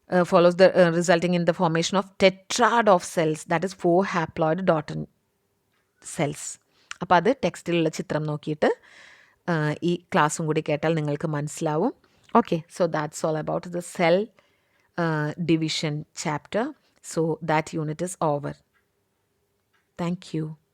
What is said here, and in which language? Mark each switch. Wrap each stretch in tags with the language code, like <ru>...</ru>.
<en>Follows the resulting in the formation of tetrad of cells, that is 4 haploid daughter cells.</en> <ml>അപ്പോൾ അത് ടെക്സ്റ്റിലുള്ള ചിത്രം നോക്കിയിട്ട് ഈ ക്ലാസ്സും കൂടി കേട്ടാൽ നിങ്ങൾക്ക് മനസ്സിലാവും.</ml> <en>Okay, so that's all about the cell division chapter. So that unit is over. Thank you.</en>